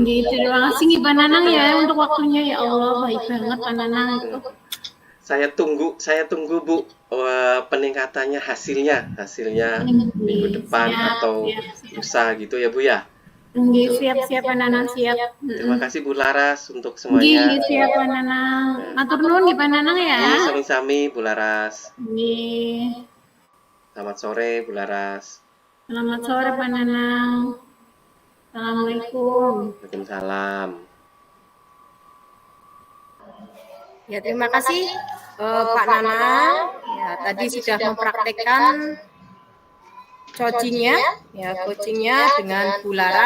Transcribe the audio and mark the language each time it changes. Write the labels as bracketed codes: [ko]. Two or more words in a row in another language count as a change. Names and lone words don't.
[id] terima kasih nih Pak Nanang ya untuk waktunya [ar] ya Allah, [id] baik banget Pak Nanang itu. saya tunggu Bu, peningkatannya hasilnya minggu depan Siap, atau siap, siap. lusa gitu ya Bu ya. Nggih, siap-siap Pak Nanang, siap. Terima kasih Bu Laras untuk Nggih, semuanya. nggih, siap Pak Nanang. [jv] Matur nuwun nggih Pak Nanang ya. [id] Ini sami-sami Bu Laras. Nggih. Selamat sore Bu Laras. Selamat sore Pak Nanang. Assalamualaikum. Waalaikumsalam. Ya, terima kasih Pak Nanang. Ya, tadi sudah mempraktekkan coachingnya dengan Bu Laras.